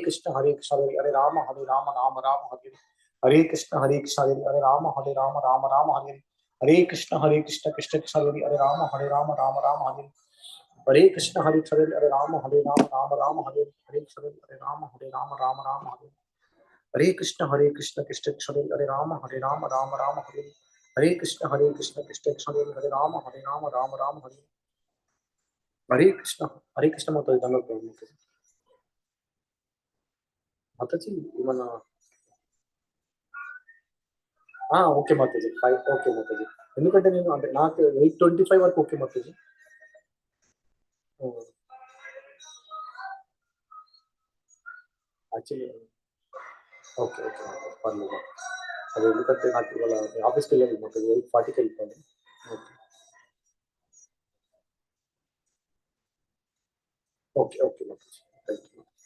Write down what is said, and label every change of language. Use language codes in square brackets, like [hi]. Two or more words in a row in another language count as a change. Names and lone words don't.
[sa] Krishna Hare Rama Rama Hare Hare Krishna Hare Rama Rama Hare Hare Krishna Krishna Krishna Hare Rama Hare Hare Krishna Hare Rama Rama Hare Hare Hare Rama Hare Hare Krishna Krishna Krishna Hare Rama Rama Hare Hare Krishna Krishna Krishna Hare Rama Rama Hare Hare Krishna [te] Mataji Dhanapram Mataji ఏమన్నా ఓకే మాతాజీ 5 ఓకే మాతాజీ ఎందుకంటే నేను అంటే నాకు 8:25 వరకు ఓకే మాతాజీ యాక్చువల్లీ ఓకే ఓకే మాతాజీ పర్లేదు అది ఎందుకంటే నాకు ఇవాళ ఆఫీస్కి వెళ్ళాలి మాతాజీ 8:40కి వెళ్ళిపోయాను ఓకే ఓకే మాతాజీ [en] thank you